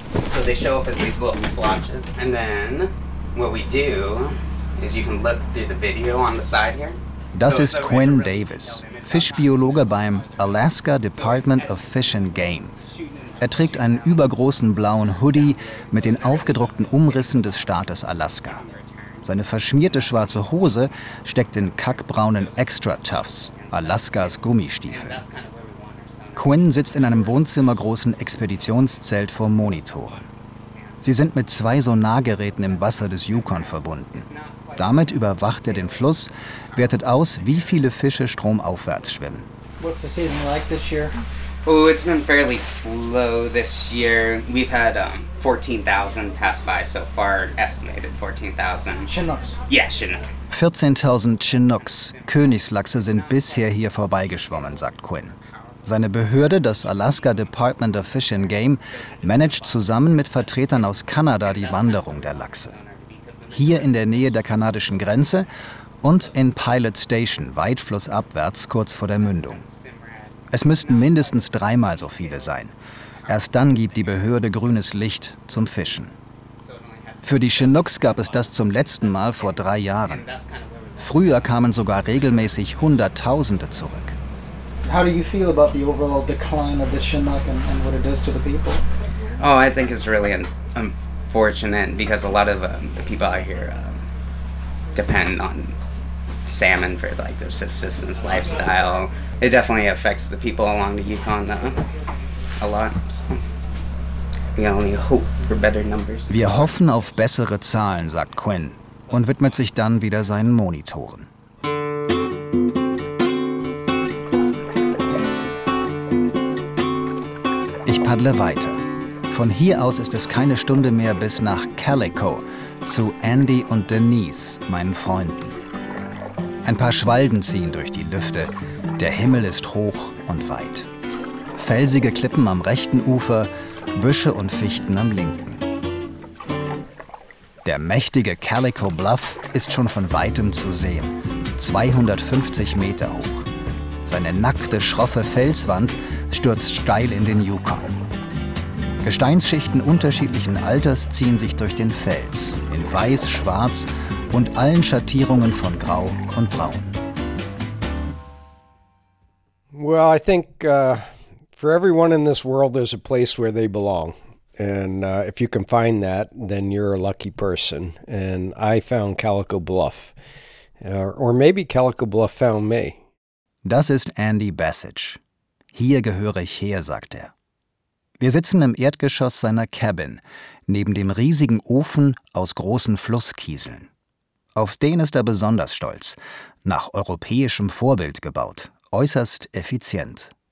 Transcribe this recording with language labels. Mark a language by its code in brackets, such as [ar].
[en] So they show up as these little splotches. And then what we do is you can look through the video on the side here. [de] Das ist Quinn Davis, Fischbiologe beim Alaska Department of Fish and Game. Er trägt einen übergroßen blauen Hoodie mit den aufgedruckten Umrissen des Staates Alaska. Seine verschmierte schwarze Hose steckt in kackbraunen Extra Tuffs, Alaskas Gummistiefel. Quinn sitzt in einem wohnzimmergroßen Expeditionszelt vor Monitoren. Sie sind mit zwei Sonargeräten im Wasser des Yukon verbunden. Damit überwacht er den Fluss, wertet aus, wie viele Fische stromaufwärts schwimmen. [en] What's the season like this year? Oh, it's been fairly slow this year. We've had 14,000 pass by so far, estimated 14,000. Chinooks? Yeah, Chinook. [de] 14,000 Chinooks, Königslachse, sind bisher hier vorbeigeschwommen, sagt Quinn. Seine Behörde, das Alaska Department of Fish and Game, managt zusammen mit Vertretern aus Kanada die Wanderung der Lachse. Hier in der Nähe der kanadischen Grenze und in Pilot Station, weit flussabwärts, kurz vor der Mündung. Es müssten mindestens dreimal so viele sein. Erst dann gibt die Behörde grünes Licht zum Fischen. Für die Chinooks gab es das zum letzten Mal vor 3 Jahren. Früher kamen sogar regelmäßig Hunderttausende zurück. [en] How do you feel about the overall decline of the Chinook and what it does to the people? Oh, I think it's really unfortunate because a lot of the people out here depend on salmon for like their subsistence lifestyle. It definitely affects the people along the Yukon a lot. So we only hope for better numbers. [de] Wir hoffen auf bessere Zahlen, sagt Quinn und widmet sich dann wieder seinen Monitoren. Ich paddle weiter. Von hier aus ist es keine Stunde mehr bis nach Calico zu Andy und Denise, meinen Freunden. Ein paar Schwalben ziehen durch die Lüfte. Der Himmel ist hoch und weit. Felsige Klippen am rechten Ufer, Büsche und Fichten am linken. Der mächtige Calico Bluff ist schon von weitem zu sehen. 250 Meter hoch. Seine nackte, schroffe Felswand stürzt steil in den Yukon. Gesteinsschichten unterschiedlichen Alters ziehen sich durch den Fels, in weiß, schwarz und allen Schattierungen von grau und braun. [en] Well, I think for everyone in this world there's a place where they belong. And if you can find that, then you're a lucky person. And I found Calico Bluff. Or maybe Calico Bluff found me. [de] Das ist Andy Bassage. Hier gehöre ich her, sagt er. Wir sitzen im Erdgeschoss seiner Cabin, neben dem riesigen Ofen aus großen Flusskieseln. Auf den ist er besonders stolz, nach europäischem Vorbild gebaut, äußerst effizient.